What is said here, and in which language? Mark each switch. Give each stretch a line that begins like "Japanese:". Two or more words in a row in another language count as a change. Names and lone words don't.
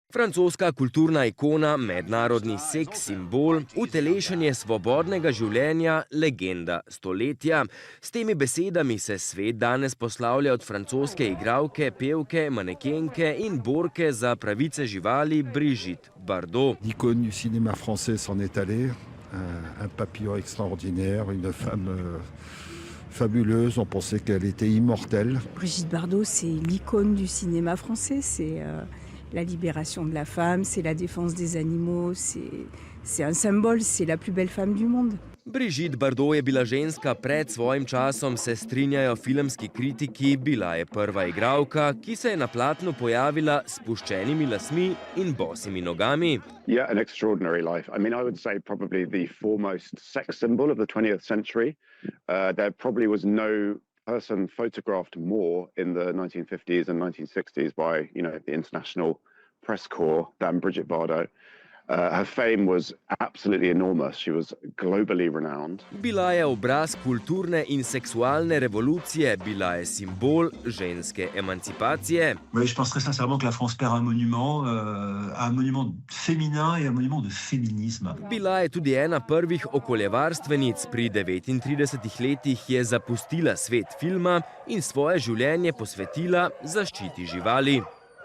Slovenian: Francoska kulturna ikona, mednarodni seks simbol, utelešenje svobodnega življenja, legenda stoletja. S temi besedami se svet danes poslavlja od francoske igralke, pevke, manekenke in borke za pravice živali Brigitte Bardot.
French: L'icône du cinéma français s'en est allée, un papillon extraordinaire, une femme fabuleuse, on pensait qu'elle était immortelle. Brigitte Bardot, c'est l'icône du cinéma français, c'est la libération de la femme, c'est la défense des animaux, c'est un symbole, c'est la plus belle femme du monde.
Slovenian: Brigitte Bardot je bila ženska pred svojim časom, se strinjajo filmski kritiki, bila je prva igralka, ki se je na platnu pojavila s spuščenimi lasmi in bosimi nogami.
English: Yeah, an extraordinary life. I mean, I would say probably the foremost sex symbol of the 20th century. There probably was no person photographed more in the 1950s and 1960s by, the international press corps than Brigitte Bardot. Her fame was absolutely enormous. She was globally renowned.
Slovenian: Bila je obraz kulturne in seksualne revolucije, bila je simbol ženske emancipacije.
French: Oui, je pense très sincèrement que la France perd un monument féminin et un monument de féminisme.
Slovenian: Bila je tudi ena prvih okoljevarstvenic. Pri 39 letih je zapustila svet filma in svoje življenje posvetila zaščiti živali.